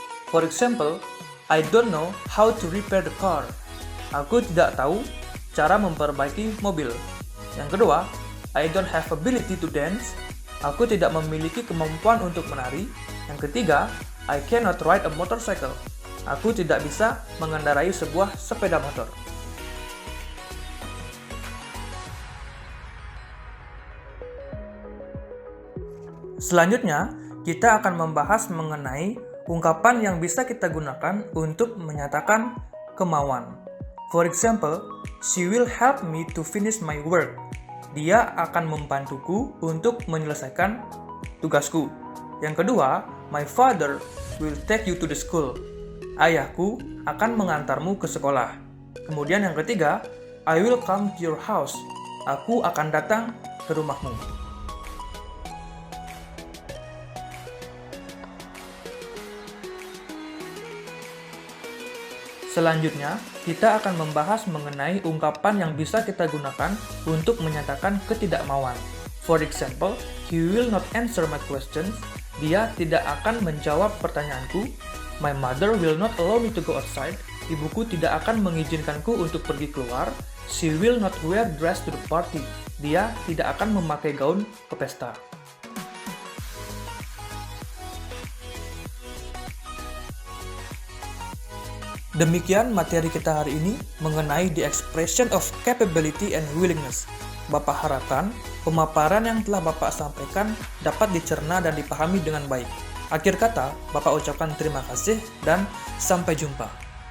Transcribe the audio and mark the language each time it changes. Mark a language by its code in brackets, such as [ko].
[en] For example, I don't know how to repair the car. [id] Aku tidak tahu cara memperbaiki mobil. Yang kedua, [en] I don't have ability to dance. [id] Aku tidak memiliki kemampuan untuk menari. Yang ketiga, [en] I cannot ride a motorcycle. [id] Aku tidak bisa mengendarai sebuah sepeda motor. Selanjutnya, kita akan membahas mengenai ungkapan yang bisa kita gunakan untuk menyatakan kemauan. [en] For example, she will help me to finish my work. [id] Dia akan membantuku untuk menyelesaikan tugasku. Yang kedua, [en] my father will take you to the school. [id] Ayahku akan mengantarmu ke sekolah. Kemudian yang ketiga, [en] I will come to your house. [id] Aku akan datang ke rumahmu. Selanjutnya, kita akan membahas mengenai ungkapan yang bisa kita gunakan untuk menyatakan ketidakmauan. [en] For example, he will not answer my questions. [id] Dia tidak akan menjawab pertanyaanku. [en] My mother will not allow me to go outside. [id] Ibuku tidak akan mengizinkanku untuk pergi keluar. [en] She will not wear dress to the party. [id] Dia tidak akan memakai gaun ke pesta. Demikian materi kita hari ini mengenai [en] the expression of capability and willingness. [id] Bapak harapkan pemaparan yang telah Bapak sampaikan dapat dicerna dan dipahami dengan baik. Akhir kata, Bapak ucapkan terima kasih dan sampai jumpa.